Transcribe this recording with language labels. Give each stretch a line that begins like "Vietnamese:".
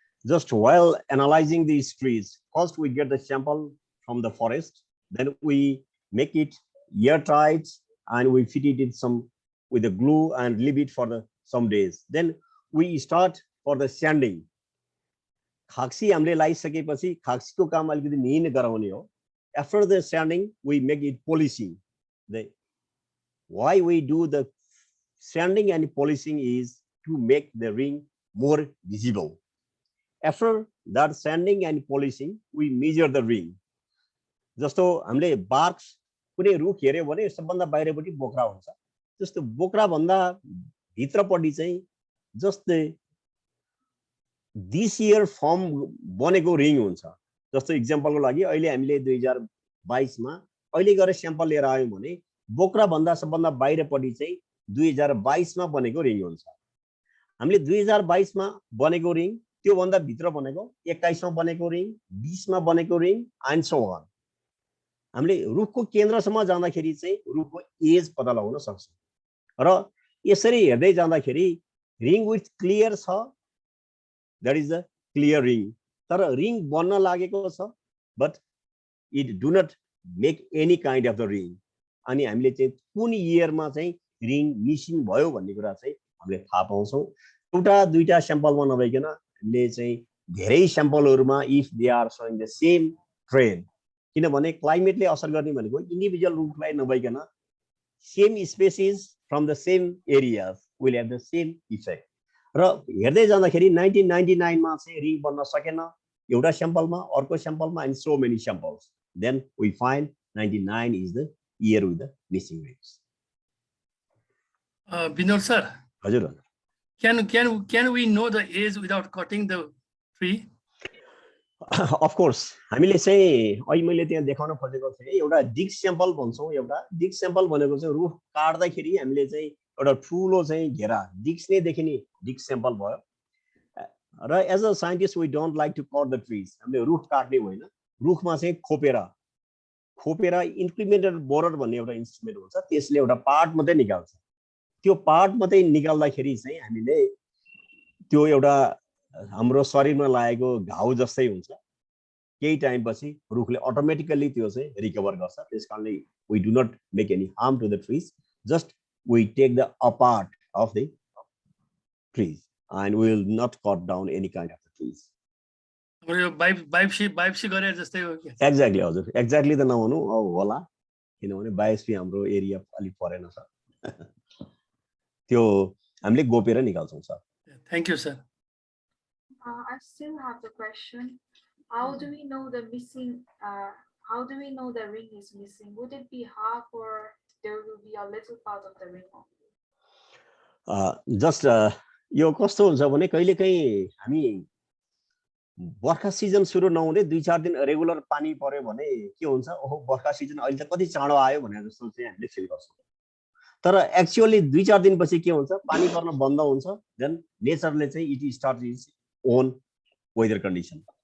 English: Just while analyzing these trees, first we get the sample from the forest, then we make it airtight and we fit it in some with a glue and leave it for some days. Then we start for the sanding.
Nepali: खाक्सी हामीले लगाइसकेपछि खाक्सीको काम अलिकति मिहिन गराउने हो.
English: After the sanding, we make it polishing. Why we do the sanding and polishing is to make the ring more visible. After that sanding and polishing, we measure the ring.
Nepali: जस्तो हामीले bark कुनै रुख हेर्यो भने सबभन्दा बाहिरपट्टि बोक्रा हुन्छ. जस्तो बोक्रा भन्दा भित्रपट्टि चाहिँ जस्तै
English: this year form
Nepali: बनेको रिङ हुन्छ. जस्तो इक्जाम्पलको लागि अहिले हामीले 2022 मा अहिले गएर स्याम्पल लिएर आयौं भने बोक्रा भन्दा सबभन्दा बाहिरपट्टि चाहिँ 2022 मा बनेको रिङ हुन्छ. हामीले 2022 मा बनेको रिङ त्यो भन्दा भित्र बनेको 21 मा बनेको रिङ 20 मा बनेको रिङ एन्ड सो अन. हामीले रुखको केन्द्रसम्म जाँदाखेरि चाहिँ रुखको एज पत्ता लगाउन सक्छौं. र यसरी हेर्दै जाँदाखेरि रिङ विथ क्लियर छ,
English: that is a clear ring.
Nepali: तर रिङ बन्न लागेको छ,
English: but it do not make any kind of the ring.
Nepali: अनि हामीले चाहिँ कुन इयरमा चाहिँ रिङ मिसिङ भयो भन्ने कुरा चाहिँ हामीले थाहा पाउँछौं. एउटा दुईटा स्याम्पलमा नभइकन हामीले चाहिँ धेरै स्याम्पलहरुमा
English: if they are showing the same trend,
Nepali: किनभने क्लाइमेटले असर गर्ने भनेको इन्डिभिजुअल रुखलाई नभइकन
English: Same species from the same areas will have the same effect.
Nepali: र हेर्दै जाँदाखेरि 1999 मा चाहिँ रिङ बन्न सकेन एउटा स्याम्पलमा, अर्को स्याम्पलमा and so many samples.
English: Then we find 99 is the year with the missing rings. Binod sir,
Nepali: हजुर.
English: can we know the age without cutting the tree?
Nepali: Of course हामीले चाहिँ अहिले मैले त्यहाँ देखाउन खोजेको थिएँ एउटा डिग स्याम्पल भन्छौँ. एउटा डिग स्याम्पल भनेको चाहिँ रुख काट्दाखेरि हामीले चाहिँ एउटा ठुलो चाहिँ घेरा डिग्स नै देखिने डिग स्याम्पल भयो. र
English: As a scientist we don't like to cut the trees.
Nepali: हामीले रुख काट्ने होइन, रुखमा चाहिँ खोपेर इन्क्रिमेन्टेड बोरर भन्ने एउटा इन्स्ट्रुमेन्ट हुन्छ, त्यसले एउटा पार्ट मात्रै निकाल्छ. त्यो पार्ट मात्रै निकाल्दाखेरि चाहिँ हामीले त्यो एउटा हाम्रो शरीरमा लागेको घाउ जस्तै हुन्छ. केही टाइम पछि रुखले अटोमेटिकली त्यो चाहिँ रिकभर गर्छ.
English: त्यसकारणले we do not make any harm to the trees, just we take the apart of the trees and we will not cut down any kind of the trees.
Nepali: Biopsy गरे जस्तै हो. Exactly हजुर, exactly त नहुनु होला, किनभने biopsy हाम्रो area अलि परेन सर. त्यो हामीले गोपेर निकाल्छौँ sir.
English: Thank you sir. I still have the question. how do we know the missing? How do we know the ring is missing? Would it be half, or there will be a little part of the ring only?
Nepali: Just यो कस्तो हुन्छ भने कहिलेकाहीँ हामी बर्खा season सुरु नहुँदै 2-4 दिन regular पानी पर्यो भने के हुन्छ, ओहो बर्खा सिजन अहिले त कति चाँडो आयो भनेर जस्तो चाहिँ हामीले फिल गर्छौँ। तर एक्चुअली 2-4 दिनपछि के हुन्छ, पानी पर्न बन्द हुन्छ, देन नेचरले चाहिँ
English: It start is own weather condition.